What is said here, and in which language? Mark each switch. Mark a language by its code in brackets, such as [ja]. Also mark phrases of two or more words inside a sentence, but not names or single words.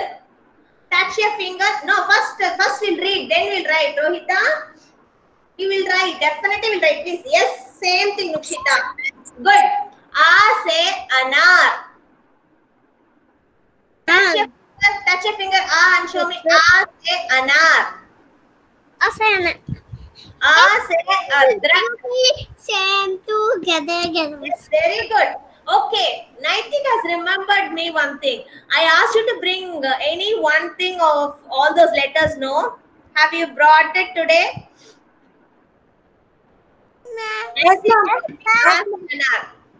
[en] Touch your finger. No, first we'll read, then we'll write. Rohita, you will write. Definitely will write. Please. Yes, same thing, Nukshita. Good. [hi] से अनार. [en] Touch your finger. And show me. [hi] से अनार. Asana. से अदरक. [en] Same together. Yes, very good. Okay, Naitik has remembered me one thing. I asked you to bring any one thing of all those letters, no? Have you brought it today? Yes, ma'am.